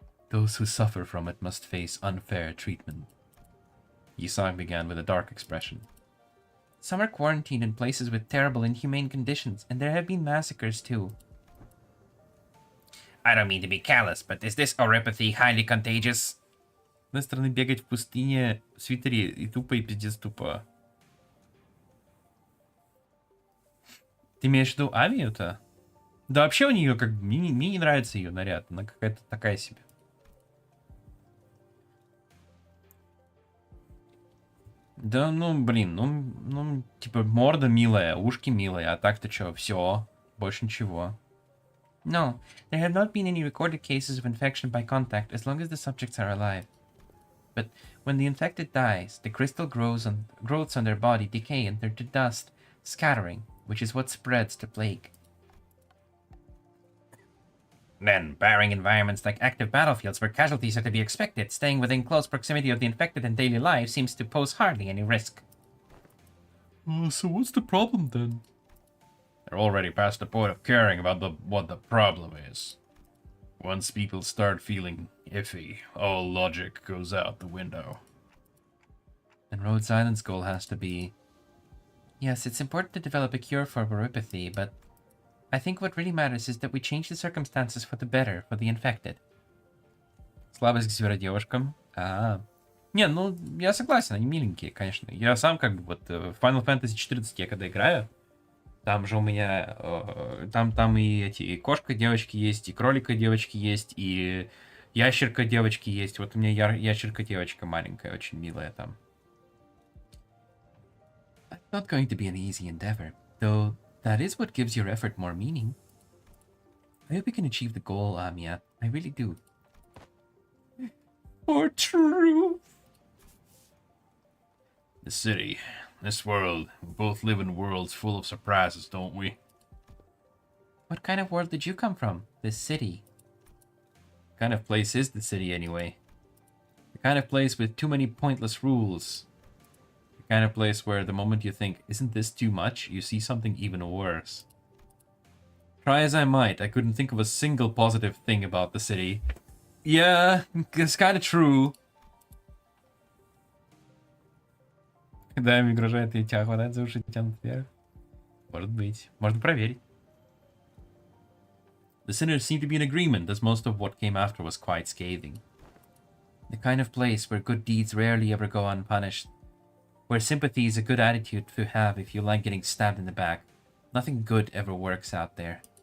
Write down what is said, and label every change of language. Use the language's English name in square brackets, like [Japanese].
[English] Those who suffer from it must face unfair treatment. Yisang began with a dark expression. Some are quarantined in places with terrible, inhumane conditions, and there have been massacres too. I don't mean to be callous, but is this oropathy highly contagious? [Russian] С одной стороны, бегать в пустыне в свитере и тупо, и пиздец тупо. Ты имеешь в виду Амию-то? Да вообще у нее как... Мне не нравится ее наряд. Она какая-то такая себе. Да, блин, типа, морда милая, ушки милые, а так-то что, все, больше ничего. [English] No, there have not been any recorded cases of infection by contact as long as the subjects are alive. But when the infected dies, the crystal growths on their body decay and turn to dust, scattering, which is what spreads the plague. Then, barring environments like active battlefields where casualties are to be expected, staying within close proximity of the infected in daily life seems to pose hardly any risk. So what's the problem then? They're already past the point of caring about what the problem is. Once people start feeling iffy, all logic goes out the window. And Rhodes Island's goal has to be... Yes, it's important to develop a cure for oropathy, but I think what really matters is that we change the circumstances for the better for the infected. [Russian] Слабость к зверодевушкам? Не, я согласен, они миленькие, конечно. Я сам как бы вот в Final Fantasy 14 я когда играю, там же у меня, там и эти, и кошка-девочки есть, и кролика-девочки есть, и ящерка-девочки есть. Вот у меня ящерка-девочка маленькая, очень милая там. [English] It's not going to be an easy endeavor, though that is what gives your effort more meaning. I hope you can achieve the goal, Amia. I really do. For truth. The city, this world, we both live in worlds full of surprises, don't we? What kind of world did you come from? This city. What kind of place is the city anyway? The kind of place with too many pointless rules. The kind of place where the moment you think, isn't this too much, you see something even worse. Try as I might, I couldn't think of a single positive thing about the city. Yeah, it's kind of true. [Russian] Да, им угрожает и тебя хватает за уши тянут вверх. Может быть. Можно проверить. [English] The sinners seem to be in agreement, as most of what came after was quite scathing. The kind of place where good deeds rarely ever go unpunished. Where sympathy is a good attitude to have if you like getting stabbed in the back. Nothing good ever works out there.